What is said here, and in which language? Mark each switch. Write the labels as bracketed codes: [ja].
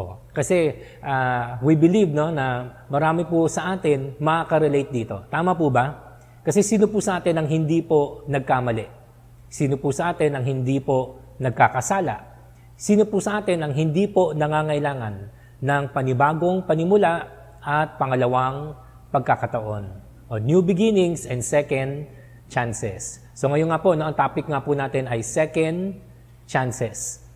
[tl] Kasi [en] we believe, [tl] no, na marami po sa atin makaka-relate dito. Tama po ba? Kasi sino po sa atin ang hindi po nagkamali? Sino po sa atin ang hindi po nagkakasala? Sino po sa atin ang hindi po nangangailangan ng panibagong panimula at pangalawang pagkakataon? [en] New beginnings and second chances. [tl] So ngayon nga po, no, ang topic nga po natin ay second chances.